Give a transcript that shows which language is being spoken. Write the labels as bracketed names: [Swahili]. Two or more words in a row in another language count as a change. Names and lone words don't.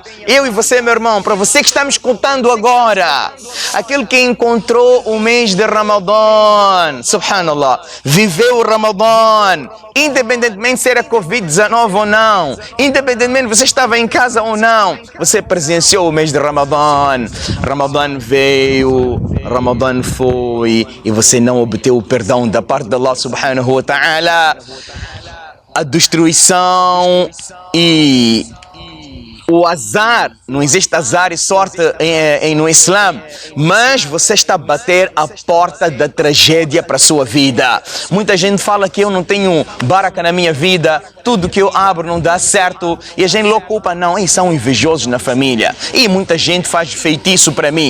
[Portuguese] Eu e você, meu irmão, para você que está me escutando agora, aquele que encontrou o mês de Ramadã, subhanallah, viveu o Ramadã, independentemente se era Covid-19 ou não, independentemente se você estava em casa ou não, você presenciou o mês de Ramadã. Ramadã veio, Ramadã foi e você não obteve o perdão da parte de Allah [Arabic] سبحانه وتعالى. [Portuguese] A destruição e o azar, não existe azar e sorte no Islã, mas você está a bater a porta da tragédia para a sua vida. Muita gente fala que eu não tenho baraka na minha vida, tudo que eu abro não dá certo, e a gente logo culpa, não, eles são invejosos na família, e muita gente faz feitiço para mim.